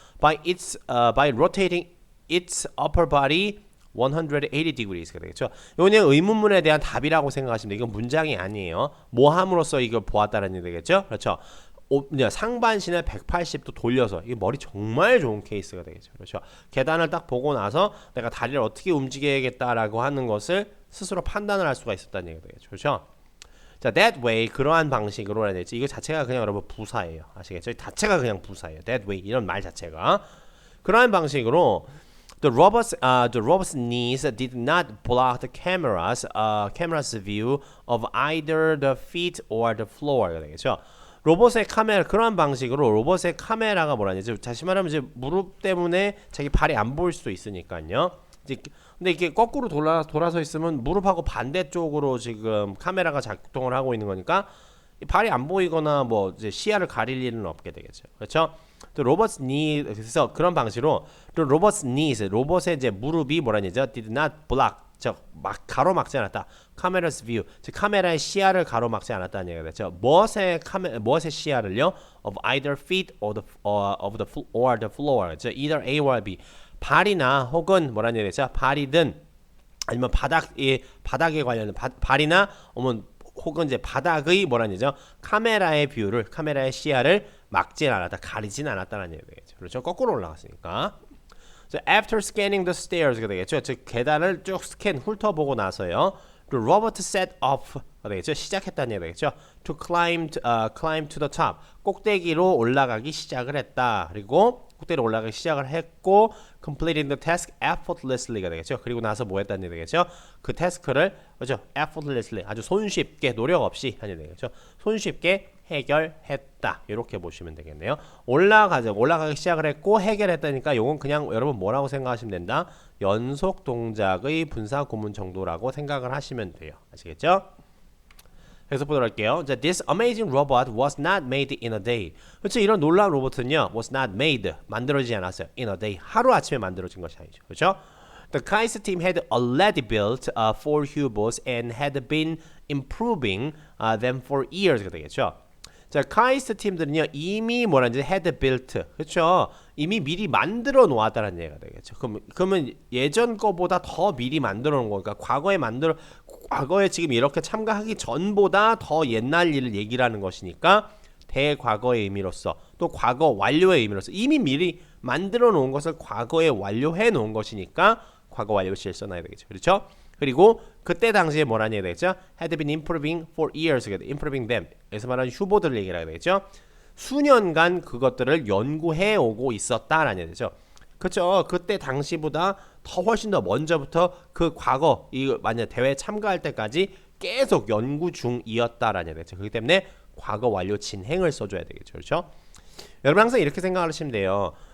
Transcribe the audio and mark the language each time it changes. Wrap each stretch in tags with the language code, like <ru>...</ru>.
<en>By rotating its upper body 180 degrees가 되겠죠.</en> <ko>이건 그냥 의문문에 대한 답이라고 생각하시면 돼요. 이건 문장이 아니에요. 뭐 함으로써 이걸 보았다는 얘기 되겠죠. 그렇죠. 상반신을 180도 돌려서 이게 머리 정말 좋은 케이스가 되겠죠. 그렇죠. 계단을 딱 보고 나서 내가 다리를 어떻게 움직여야겠다라고 하는 것을 스스로 판단을 할 수가 있었다는 얘기가 되겠죠. 그렇죠. 자,</ko> <en>that way</en> <ko>그러한 방식으로 해야 되지. 이거 자체가 그냥 여러분 부사예요. 아시겠죠? 자체가 그냥 부사예요.</ko> <en>that way</en> <ko>이런 말 자체가 그러한 방식으로</ko> <en>the robot's knees did not block the camera's view of either the feet or the floor가 되겠죠.</en> <ko>로봇의 카메라 그런 방식으로 로봇의 카메라가 뭐라냐 이제 다시 말하면 이제 무릎 때문에 자기 발이 안 보일 수도 있으니까요. 이제 근데 이게 거꾸로 돌아서 있으면 무릎하고 반대쪽으로 지금 카메라가 작동을 하고 있는 거니까 발이 안 보이거나 뭐 이제 시야를 가릴 일은 없게 되겠죠. 그렇죠? 또 로봇 knee 그래서 그런 방식으로 또 로봇 knees 로봇의 이제 무릎이 뭐라냐죠?</ko> <en>did not block</en> <ko>막 가로막지 않았다. 카메라's view 즉 카메라의 시야를 가로막지 않았다는 얘기가 되죠. 무엇의 시야를요?</ko> <en>of either feet or the floor.</en> <ko>즉</ko> <en>either A or B.</en> <ko>발이나 혹은 뭐라는 얘기죠? 발이든 아니면 바닥에 관련된 발이나 혹은 이제 바닥의 뭐라는 얘기죠? 카메라의 뷰를 카메라의 시야를 막진 않았다. 가리진 않았다는 얘기가 되겠죠. 그렇죠? 거꾸로 올라갔으니까.</ko> <en>So after scanning the stairs가 되겠죠.</en> <ko>즉 계단을 쭉 훑어보고 나서요.</ko> <en>The robot set off가 되겠죠.</en> <ko>시작했다는 얘기가 되겠죠.</ko> <en>To climb to the top.</en> <ko>꼭대기로 올라가기 시작을 했다. 그리고 꼭대기로 올라가기 시작을 했고</ko> <en>completing the task effortlessly</en> <ko>가 되겠죠. 그리고 나서 뭐 했다는 얘기가 되겠죠. 그 태스크를 그렇죠. effortlessly 아주 손쉽게 노력 없이 하는 되겠죠. 손쉽게 해결했다. 이렇게 보시면 되겠네요. 올라가기 시작을 했고 해결했다니까 요건 그냥 여러분 뭐라고 생각하시면 된다? 연속 동작의 분사 구문 정도라고 생각을 하시면 돼요. 아시겠죠? 계속 보도록 할게요.</ko> <en>자, this amazing robot was not made in a day.</en> <ko>그렇죠? 이런 놀라운 로봇은요,</ko> <en>was not made,</en> <ko>만들어지지 않았어요.</ko> <en>in a day,</en> <ko>하루아침에 만들어진 것이 아니죠. 그렇죠?</ko> <en>The KAIST team had already built 4 Hubots and had been improving them for years가 되겠죠.</en> <ko>자, KAIST 팀들은요, 이미 뭐라는지</ko> <en>had built,</en> <ko>그렇죠? 이미 미리 만들어 놓았다는 얘기가 되겠죠. 그러면 예전 거보다 더 미리 만들어 놓은 거니까 과거에 지금 이렇게 참가하기 전보다 더 옛날 일을 얘기를 하는 것이니까 대과거의 의미로서 또 과거 완료의 의미로서 이미 미리 만들어 놓은 것을 과거에 완료해 놓은 것이니까 과거 완료시를 써놔야 되겠죠. 그렇죠? 그리고 그때 당시에 뭐라는 얘기가 되겠죠?</ko> <en>had been improving for years, improving them.</en> <ko>그래서 말하는 휴보들을 얘기를 하게 되겠죠. 수년간 그것들을 연구해 오고 있었다라는 얘기죠. 그렇죠. 그때 당시보다 더 훨씬 더 먼저부터 그 과거 만약 대회에 참가할 때까지 계속 연구 중이었다라는 얘기죠. 그렇기 때문에 과거 완료 진행을 써줘야 되겠죠. 그렇죠? 여러분 항상 이렇게 생각하시면 돼요.</ko>